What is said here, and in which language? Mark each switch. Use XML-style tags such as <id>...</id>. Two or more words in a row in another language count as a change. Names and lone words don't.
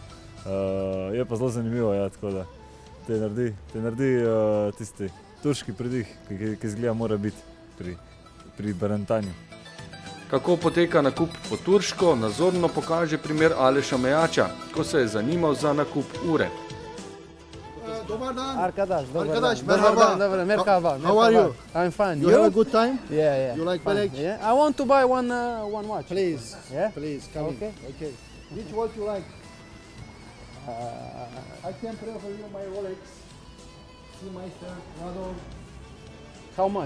<sl>Je pa zelo zanimivo, ja, tako da te naredi tisti turški pridih, ki izgleda mora biti pri barantanju. Kako poteka nakup po turško, nazorno pokaže primer Aleša Mejača, ko se je zanimal za nakup ure.</sl> <hr>Dobar dan.</hr> <tr>Arkadaş, merhaba. Merhaba.</tr> <en>How are you? I'm fine. You have a good time? Yeah. You like Fine. Belek? Yeah. I want to buy one watch. Please. Yeah? Please, come Okay. in. Okay. Which watch you like? I can prefer you my Rolex. Seameister, Rador. How much?</en>